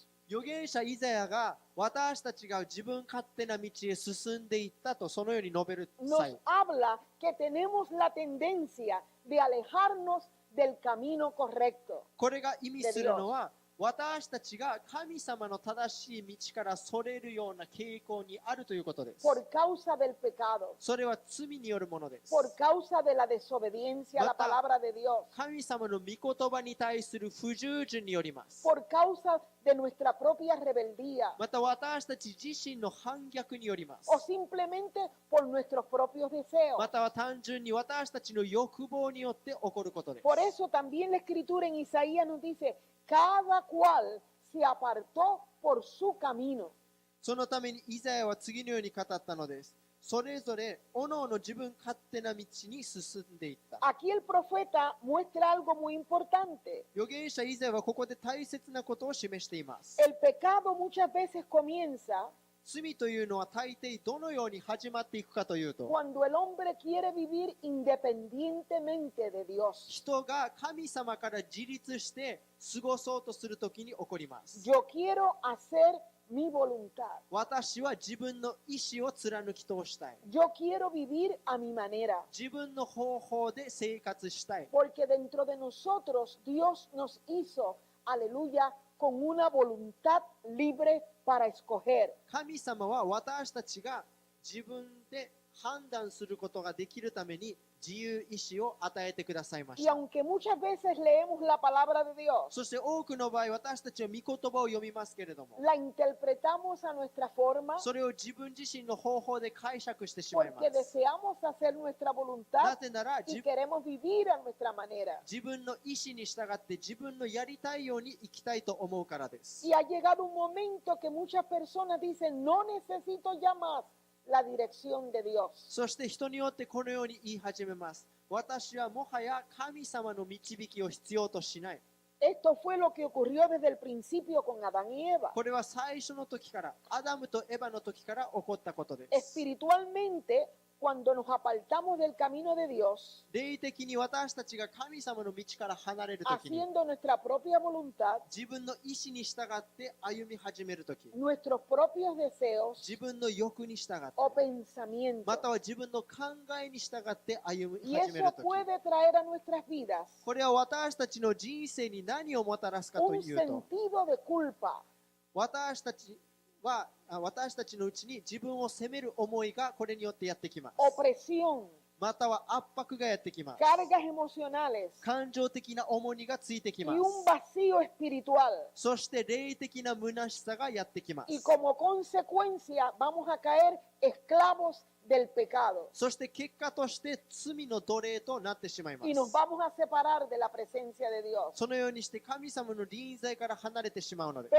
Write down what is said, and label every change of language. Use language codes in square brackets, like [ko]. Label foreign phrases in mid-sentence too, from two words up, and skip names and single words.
[ja] 預言者イザヤが私たちが自分勝手な道へ進んでいったとそのように述べる [es] nos [ja] 際、 [es] habla que tenemos la tendencia de alejarnos del camino correcto. [ja] これが意味するのは私たちが神様の正しい道からそれるような傾向にあるということです。 [es] Por causa del pecado, [ja] それは罪によるものです。 [es] por causa de la desobediencia a la Mata. palabra de Dios, [ja] 神様の御言葉に対する不従順によります。 [es] por causa de nuestra propia rebeldía [ja] また私たち自身の反逆によります。 [es] o simplemente por nuestros propios deseos. [ja] または単純に私たちの欲望によって起こることです。 [es] Por eso también la escritura en Isaías nos dice, cada cual se apartó por su camino. [ja] そのためにイザヤは次のように語ったのです。それぞれ各々自分勝手な道に進んでいった。 [es] Aquí el profeta muestra algo muy importante. [ja] 預言者イザヤはここで大切なことを示しています。 [es] El pecado muchas veces comienza [ja] 罪というのは大抵どのように始まっていくかというと、 [es] cuando el hombre quiere vivir independientemente de Dios. [ja] 人が神様から自立して過ごそうとするときに起こります。 [es] Yo quiero hacer mi voluntad. [ja] 私は自分の意志を貫き通したい。 [es] Yo quiero vivir a mi manera. [ja] 自分の方法で生活したい。 [es] Porque dentro de nosotros Dios nos hizo, aleluya, con una voluntad libre para escoger. [ja] 神様は私たちが自分で判断することができるために自由意志を与えてくださいまし [es] Y [ja] た。 [es] aunque muchas veces leemos la palabra de Dios, [ja] そして多くの場合私たちは御言葉を読みますけれども、 [es] la interpretamos a nuestra forma [ja] それを自分自身の方法で解釈してしまいま [es] porque [ja] す。 [es] deseamos hacer nuestra [ja] な [es] voluntad [ja] ぜなら [es] y queremos vivir a nuestra manera. [ja] 自分の意志に従って自分のやりたいように生きたいと思うからです。 [es] Y ha llegado un momento que muchas personas dicen, no necesito ya más la dirección de Dios. [ja] そして人によってこのように言い始めます。私はもはや神様の導きを必要としない。 [es] Esto fue lo que ocurrió desde el principio con Adán y Eva. [ja] これは最初の時から、アダムとエバの時から起こったことです。 [es] Espiritualmente, cuando nos apartamos del camino de Dios, [ja] 霊的に私たちが神様の道から離れる時に、 [es] haciendo nuestra propia voluntad, [ja] 自分の意志に従って歩み始める時、 [es] nuestros propios deseos [ja] 自分の欲に従って、 [es] o pensamientos. [ja] または自分の考えに従って歩み [es] Y [ja] 始める [es] eso [ja] 時、 [es] puede traer a nuestras vidas [ja] これは私たちの人生に何をもたらすかと [es] un [ja] いうと、 [es] sentido de culpa, [ja] 私たちのうちに自分を責める思いがこれによってやってきます。 [es] opresión, [ja] または圧迫がやってきます。 [es] cargas emocionales [ja] 感情的な重荷がついてき [es] y [ja] ま [es] un [ja] す。 [es] vacío espiritual. [ja] そして霊的な虚しさがやってきま [es] Y [ja] す。 [es] como consecuencia vamos a caer esclavos del pecado [ja] そして結果として罪の奴隷となってしまいま [es] y nos [ja] す。 [es] vamos a separar de la presencia de Dios. [ja] そのようにして神様の臨在から離れてしまうので